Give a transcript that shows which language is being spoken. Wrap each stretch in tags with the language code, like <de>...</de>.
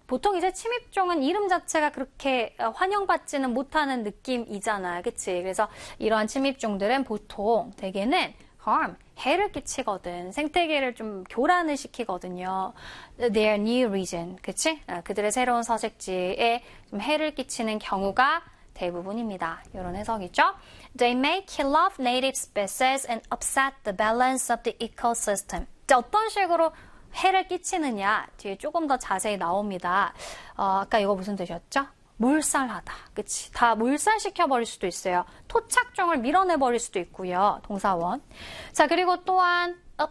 <ko>보통 이제 침입종은 이름 자체가 그렇게 환영받지는 못하는 느낌이잖아요. 그치? 그래서 이러한 침입종들은 보통 대개는 harm, 해를 끼치거든. 생태계를 좀 교란을 시키거든요.</ko> <en>Their new region.</en> <ko>그치? 그들의 새로운 서식지에 좀 해를 끼치는 경우가 대부분입니다. 이런 해석이죠.</ko> <en>They may kill off native species and upset the balance of the ecosystem.</en> <ko>자, 어떤 식으로 해를 끼치느냐 뒤에 조금 더 자세히 나옵니다. 아까 이거 무슨 뜻이었죠? 몰살하다. 그치? 다 몰살시켜버릴 수도 있어요. 토착종을 밀어내버릴 수도 있고요. 동사원. 자, 그리고 또한 upset.</ko>